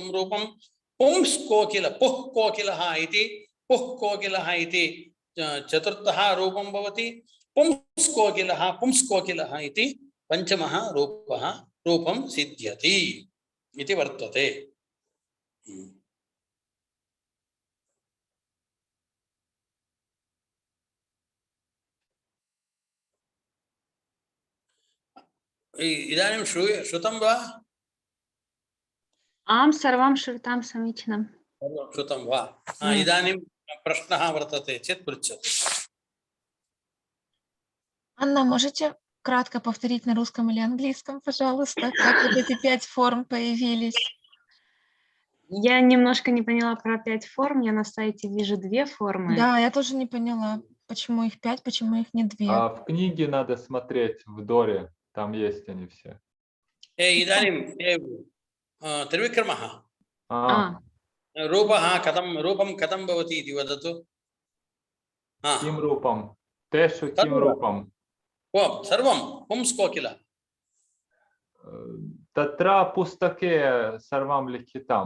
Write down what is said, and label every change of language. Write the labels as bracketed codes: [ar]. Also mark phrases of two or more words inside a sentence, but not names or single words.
[sa] रूपं पुंस् कोकिल पुः कोकिलः इति पुः कोकिलः इति चतुर्थः रूपं भवति पुंस् कोकिलः इति पंचमः रूपं सिद्ध्यति इति वर्तते इदानीं श्रुतं वा आं सर्वं श्रुतं समीचीनं श्रुतं वा इदानीं प्रश्नः वर्तते चेत् पृच्छतु [ru] Анна, можете кратко повторить на русском или английском, пожалуйста, как вот эти 5 форм появились? Я немножко не поняла про 5 форм, я на сайте вижу 2 формы. Да, я тоже не поняла. Почему их 5, почему их не 2? В книге надо смотреть в Доре, там есть они все. [sa] इदानीं त्रिविक्रमः रूपं कथं भवति इति वदतु। किं रूपं? तेषु किं रूपं? सर्वं पुंस्कोकिल। तत्र पुस्तके सर्वं लिखितं।